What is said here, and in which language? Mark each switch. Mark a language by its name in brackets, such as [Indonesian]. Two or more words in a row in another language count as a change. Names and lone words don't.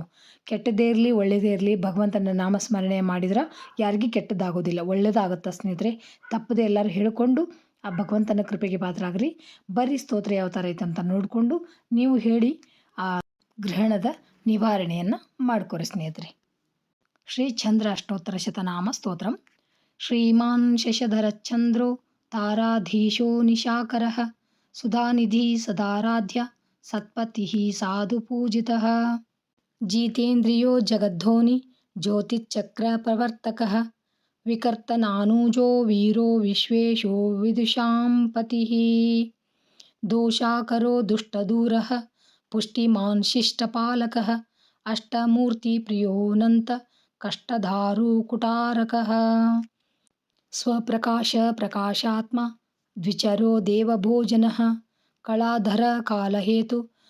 [Kannada] ಕೆಟ್ಟದೇ ಇರಲಿ ಒಳ್ಳೆಯದೇ ಇರಲಿ, ಭಗವಂತನ ನಾಮಸ್ಮರಣೆ ಮಾಡಿದ್ರೆ ಯಾರಿಗೂ ಕೆಟ್ಟದ್ದಾಗೋದಿಲ್ಲ, ಒಳ್ಳೆಯದಾಗುತ್ತೆ ಸ್ನೇಹಿತರೆ. ತಪ್ಪದೆ ಎಲ್ಲರೂ ಹೇಳ್ಕೊಂಡು ಆ ಭಗವಂತನ ಕೃಪೆಗೆ ಪಾತ್ರರಾಗ್ರಿ. ಬರೀ ಸ್ತೋತ್ರ ಯಾವ ಥರ ಐತೆ ಅಂತ ನೋಡಿಕೊಂಡು ನೀವು ಹೇಳಿ ಆ ಗ್ರಹಣದ ನಿವಾರಣೆಯನ್ನು ಮಾಡ್ಕೊರಿ ಸ್ನೇಹಿತರೆ. [Sanskrit] ಶ್ರೀ ಚಂದ್ರ ಅಷ್ಟೋತ್ತರ ಶತನಾಮ ಸ್ತೋತ್ರಂ. ಶ್ರೀಮಾನ್ ಶಶಧರಚಂದ್ರೋ ತಾರಾಧೀಶೋ ನಿಶಾಕರಃ ಸುಧಾನಿಧಿ ಸದಾರಾಧ್ಯ ಸತ್ಪತಿಃ ಸಾಧು ಪೂಜಿತಃ ಜಿತೇಂದ್ರಿಯೋ ಜಗದ್ಧೋನಿ ಜ್ಯೋತಿಶ್ಚಕ್ರ ಪ್ರವರ್ತಕಃ ವಿಕರ್ತನಾನುಜೋ ವೀರೋ ವಿಶ್ವೇಶೋ ವಿದುಷಾಂ ಪತಿಃ ದೋಷಾಕರೋ ದುಷ್ಟದೂರಃ ಪುಷ್ಟಿಮಾನ್ ಶಿಷ್ಟಪಾಲಕಃ ಅಷ್ಟಮೂರ್ತಿಪ್ರಿಯೋನಂತ ಕಷ್ಟಧಾರು ಕುಟಾರಕಃ ಸ್ವಪ್ರಕಾಶ ಪ್ರಕಾಶಾತ್ಮ ದ್ವಿಚರೋ ದೇವಭೋಜನಃ ಕಳಾಧರ ಕಾಲಹೇತು